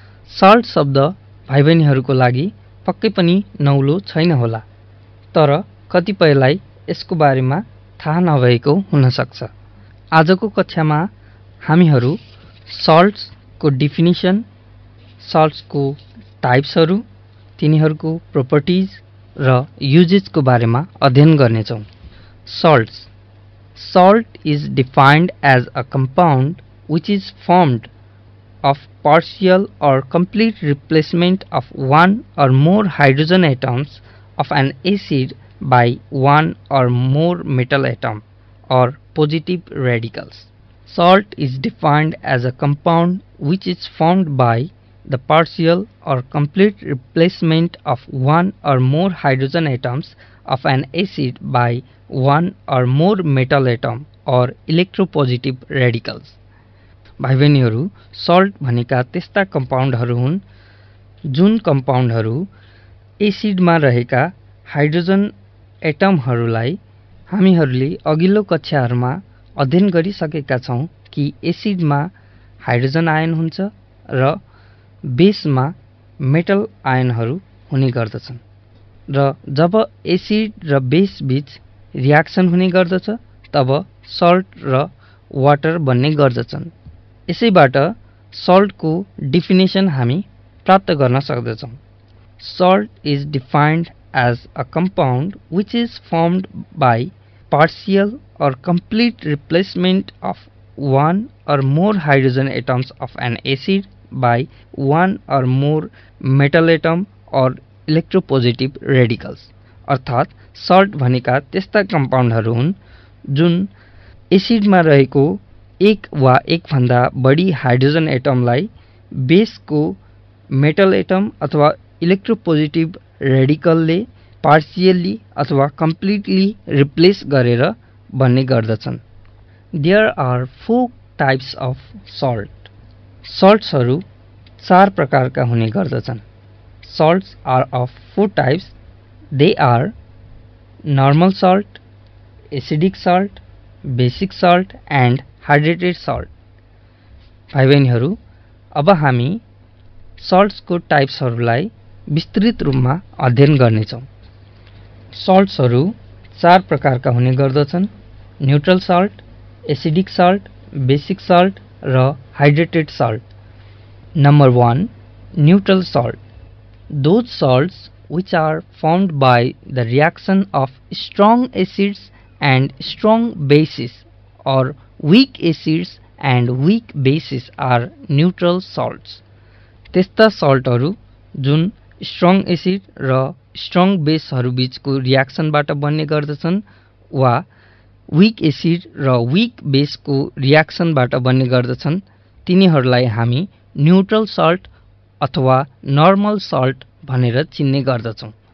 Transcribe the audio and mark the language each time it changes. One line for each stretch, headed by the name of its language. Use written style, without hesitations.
Nepali: Salt शब्द भाइ बहिनीहरूको लागि पक्कै पनि नौलो छैन होला, तर कतिपयलाई यसको बारेमा थाहा नभएको हुन सक्छ। आजको कक्षामा हामीहरू सल्ट्सको डिफिनिसन, सल्ट्सको टाइप्सहरू, तिनीहरूको प्रोपर्टिज र युजेजको बारेमा अध्ययन गर्नेछौँ। Salts.
English: Salt is defined as a compound which is formed of partial or complete replacement of one or more hydrogen atoms of an acid by one or more metal atom or positive radicals. Salt is defined as a compound which is formed by the partial or complete replacement of one or more hydrogen atoms of an acid by one or more metal atom or electropositive radicals.
Nepali: भाइ बहिनीहरू, salt भनेका त्यस्ता कम्पाउन्डहरू हुन् जुन कम्पाउन्डहरू एसिडमा रहेका hydrogen एटमहरूलाई हामीहरूले अघिल्लो कक्षाहरूमा अध्ययन गरिसकेका छौँ कि एसिडमा हाइड्रोजन आयन हुन्छ र बेसमा मेटल आयनहरू हुने गर्दछन्, र जब एसिड र बेस बीच रियाक्सन हुने गर्दछ तब सल्ट र वाटर बन्ने गर्दछन्। यसैबाट सल्टको डिफिनेसन हामी प्राप्त गर्न सक्दछौँ।
English: Salt is defined as a compound which is formed by partial or complete replacement of one or more hydrogen atoms of an acid by one or more metal atom or electropositive radicals.
Nepali: अर्थात् salt भनेका त्यस्ता कम्पाउन्डहरू हुन् जुन एसिडमा रहेको एक वा एकभन्दा बढी हाइड्रोजन एटमलाई बेसको मेटल एटम अथवा इलेक्ट्रोपोजिटिभ रेडिकलले पार्शियली अथवा कम्प्लिटली रिप्लेस गरेर बन्ने गर्दछन्। There are 4 types of salt. सल्ट्सहरू 4 प्रकारका हुने गर्दछन्।
English: Salts are of 4 types. They are normal salt, acidic salt, basic salt and hydrated salt.
Nepali: भाइ बहिनीहरू, अब हामी सल्ट्सको टाइप्सहरूलाई विस्तृत रूपमा अध्ययन गर्नेछौँ। सल्ट्सहरू 4 प्रकारका हुने गर्दछन्: neutral salt, acidic salt, basic salt र hydrated salt.
English: Number 1. Neutral salt. Those salts which are formed by the reaction of strong acids and strong bases or weak acids and weak bases are neutral salts.
Nepali: त्यस्ता सल्टहरू जुन strong acid र strong बेसहरू बीचको रियाक्सनबाट बन्ने गर्दछन् वा weak acid र week बेसको रियाक्सनबाट बन्ने गर्दछन्, तिनीहरूलाई हामी न्यूट्रल सल्ट अथवा नर्मल सल्ट भनेर चिन्ने गर्दछौँ।